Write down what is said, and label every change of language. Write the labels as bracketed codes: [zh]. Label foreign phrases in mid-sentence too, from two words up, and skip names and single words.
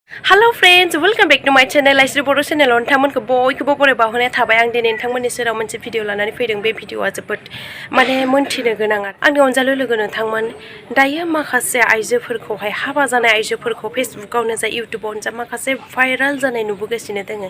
[en] Hello friends, welcome back to my channel. [brx] I बर' चेनेलाव नोंथांमोनखौ बयखौबो बरायबा हरनाय आं दिनै नोंथांमोननि सेराव मोनसे भिडिअ लानानै फैदों। बे भिडिअआ जोबोद मोनथिनो गोनां आंनि अनजालु लोगो नोंथांमोन दायो माखासे आइजोफोरखौहाय हाबा जानाय आइजोफोरखौ फेसबुकावनो जा इउट्युबावनो जा माखासे भाइराल जानाय नुबोगासिनो दोङो।